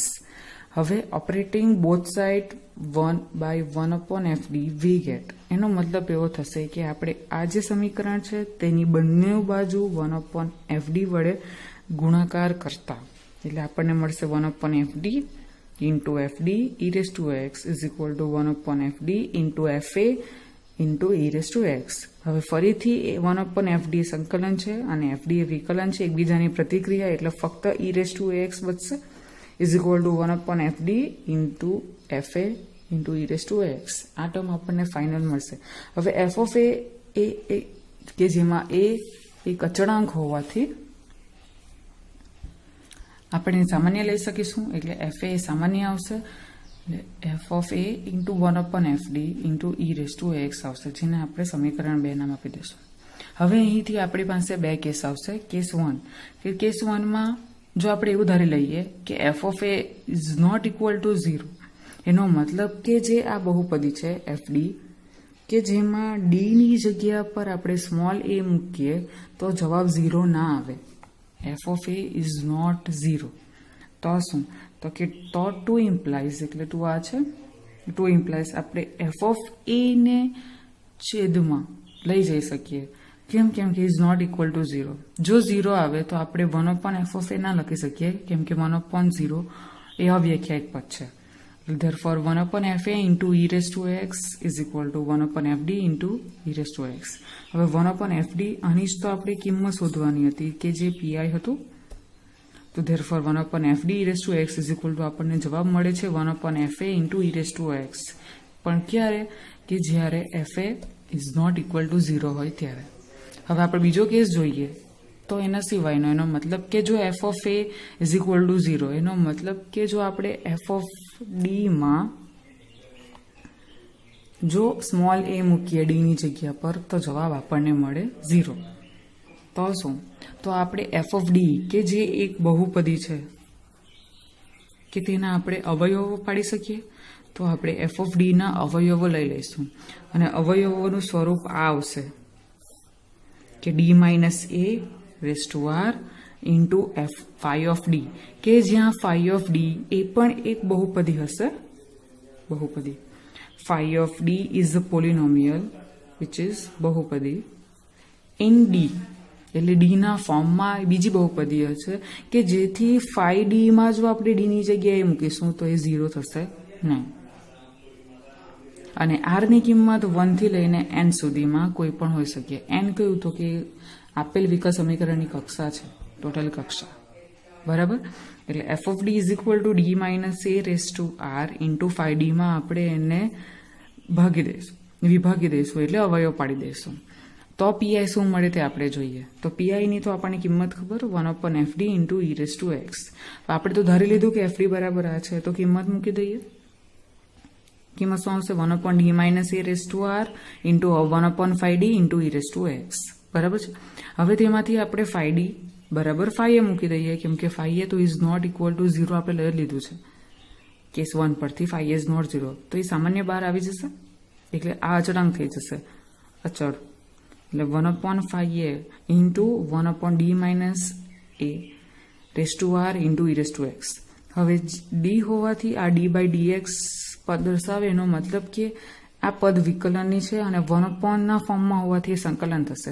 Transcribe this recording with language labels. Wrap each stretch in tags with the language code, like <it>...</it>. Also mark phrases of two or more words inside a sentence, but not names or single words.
<en>હવે operating both side 1/1/fd we get.</en> <gu>એનો મતલબ એવો થશે કે આપણે આ જે સમીકરણ છે તેની બંને બાજુ 1/fd વડે ગુણાકાર કરતા એટલે આપણને મળશે</gu> <en>1/fd into fd e raised to x is equal to 1/fd into fa into e raised to x.</en> <gu>હવે ફરીથી 1/fd સંકલન છે અને fd એ વિકલન છે એકબીજાની પ્રતિક્રિયા એટલે ફક્ત</gu> <en>e raised to x બચશે is equal to 1/fd into fa into e raised to x.</en> <gu>આ ટર્મ આપણને ફાઇનલ મળશે. હવે</gu> <en>f of a</en> <gu>કે જેમાં a એક અચળાંક હોવાથી આપણે સામાન્ય લઈ શકીશું એટલે fa એ સામાન્ય આવશે એટલે</gu> <en>f of a into 1/fd into e raised to x</en> <gu>આવશે જેને આપણે સમીકરણ 2 નામ આપી દઈશું. હવે અહીંથી આપણી પાસે બે કેસ આવશે. કેસ 1 કે કેસ 1 માં જો આપણે એવું ધારી લઈએ કે</gu> <en>f of a is not equal to 0</en> <gu>એનો મતલબ કે જે આ બહુપદી છે fd કે જેમાં d ની જગ્યા પર આપણે સ્મોલ a મૂકીએ તો જવાબ 0 ના આવે.</gu> <en>f of a is not 0</en> <gu>તો શું તો કે તો 2 implies એટલે 2 આ છે 2 implies આપણે</gu> <en>f of a</en> <gu>ને છેદમાં લઈ જઈ શકીએ. કેમ કે</gu> <en>is not equal to 0.</en> <gu>જો 0 આવે તો આપણે</gu> <en>1/f of a</en> <gu>ના લખી શકીએ કેમ કે 1/0 એ અવ્યાખ્યાયિક પદ છે.</gu> <en>Therefore 1/fa into e raised to x is equal to 1/fd into e raised to x.</en> <gu>હવે 1/fd આની જ તો આપણે કિંમત શોધવાની હતી કે જે pi હતું.</gu> <en>તો therefore 1/fd e raised to x is equal to</en> <gu>આપણને જવાબ મળે છે</gu> <en>1/fa into e raised to x.</en> <gu>પણ ક્યારે કે જ્યારે</gu> <en>fa is not equal to 0</en> <gu>હોય ત્યારે. હવે આપણે બીજો કેસ જોઈએ તો એના સિવાયનો એનો મતલબ કે જો</gu> <en>f of a is equal to 0</en> <gu>એનો મતલબ કે જો આપણે</gu> <en>f of d</en> <gu>માં જો સ્મોલ a મૂકીએ d ની જગ્યા પર તો જવાબ આપણને મળે 0. તો શું તો આપણે</gu> <en>f of d</en> <gu>કે જે એક બહુપદી છે કે તેના આપણે અવયવો પાડી શકીએ તો આપણે</gu> <en>f of d</en> <gu>ના અવયવો લઈ લઈશું અને અવયવોનું સ્વરૂપ આ આવશે કે</gu> <en>d minus a raised to r into phi of d</en> <gu>કે જ્યાં</gu> <en>phi of d</en> <gu>એ પણ એક બહુપદી હશે. બહુપદી</gu> <en>phi of d is a polynomial which is</en> <gu>બહુપદી in d એટલે d ના ફોર્મમાં બીજી બહુપદી હશે કે જેથી phi d માં જો આપણે d ની જગ્યાએ મૂકીશું તો એ 0 થશે નહીં અને r ની કિંમત 1 થી લઈને n સુધીમાં કોઈ પણ હોઈ શકે. n કયું તો કે આપેલ વિકલ સમીકરણની કક્ષા છે ટોટલ કક્ષા બરાબર. એટલે</gu> <en>f of d is equal to d minus a raised to r into phi d</en> <gu>માં આપણે એને વિભાગી દઈશું એટલે અવયવ પાડી દઈશું. તો pi શું મળે તે આપણે જોઈએ. તો pi ની તો આપણને કિંમત ખબર</gu> <en>1/fd into e raised to x.</en> <gu>આપણે તો ધારી લીધું કે fd બરાબર આ છે તો કિંમત મૂકી દઈએ. કિંમત શું આવશે</gu> <en>1/d minus a raised to r into 1/phi d into e raised to x</en> <gu>બરાબર છે. હવે તેમાંથી આપણે phi d બરાબર</gu> <en>phi a મૂકી દઈએ કેમ કે phi a તો is not equal to 0</en> <gu>આપણે લઈ લીધું છે કેસ 1 પરથી</gu> <en>phi is not 0</en> <gu>તો એ સામાન્ય બહાર આવી જશે એટલે આ અચળાંક થઈ જશે અચળ એટલે</gu> <en>1/phi a into 1/d minus a raise to r into e raise to x.</en> <gu>હવે d હોવાથી આ</gu> <en>d by dx</en> <gu>પદ દર્શાવે એનો મતલબ કે આ પદ વિકલનની છે અને 1/ના ફોર્મમાં હોવાથી એ સંકલન થશે.</gu>